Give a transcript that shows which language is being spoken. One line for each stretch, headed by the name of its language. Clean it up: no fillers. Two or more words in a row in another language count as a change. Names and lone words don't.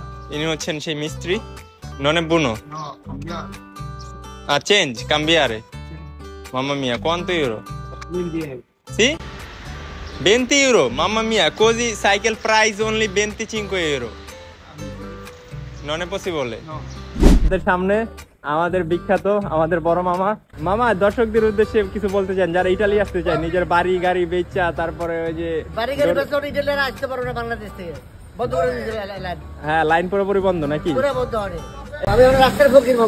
Bangla: ইনি হচ্ছেন সেই মিস্ত্রি
Italian: non è buono change cambiare mamma mia quanto euro 20 euro sì 20 euro mamma mia così
English: cycle price only
Italian: 25 euro non è possibile
Bangla: আমাদের সামনে আমাদের বিখ্যাত আমাদের বড় মামা মামা দর্শকদের উদ্দেশ্যে কিছু বলতে চান যারা ইতালি আসতে চায় নিজের বাড়ি গাড়ি বেচা তারপরে ওই যে বাড়ি গাড়ি বেচা ইতালিরা আসতে পারবে না বাংলাদেশ থেকে বন্ধ করে দিয়েছে লাইন। হ্যাঁ লাইন পুরোপুরি বন্ধ নাকি পুরো বন্ধ হয় আমি আমরা রাস্তার ফকির বাবু